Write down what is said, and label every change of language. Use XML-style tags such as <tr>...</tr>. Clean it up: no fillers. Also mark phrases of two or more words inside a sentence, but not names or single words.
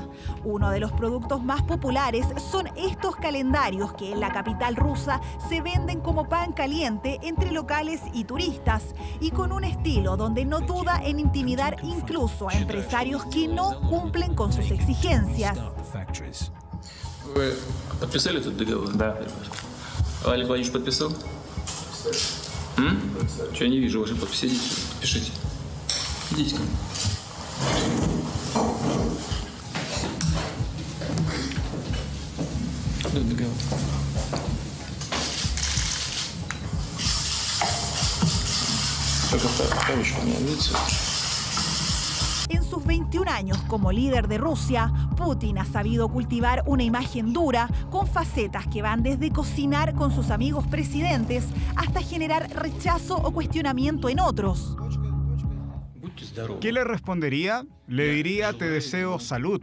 <es>Uno de los productos más populares son estos calendarios que en la capital rusa se venden como pan caliente entre locales y turistas, y con un estilo donde no duda en intimidar incluso a empresarios que no cumplen con sus exigencias.</es> <ru>Вы подписали этот договор? Да. Олег Владимирович подписал? Что я не вижу вашей подписи? Идите, подпишите. Идите ко мне. Этот договор. Только вторучку мне, видите?</ru> <es>En sus 21 años como líder de Rusia, Putin ha sabido cultivar una imagen dura con facetas que van desde cocinar con sus amigos presidentes hasta generar rechazo o cuestionamiento en otros. ¿Qué le respondería? Le diría: te deseo salud.</es>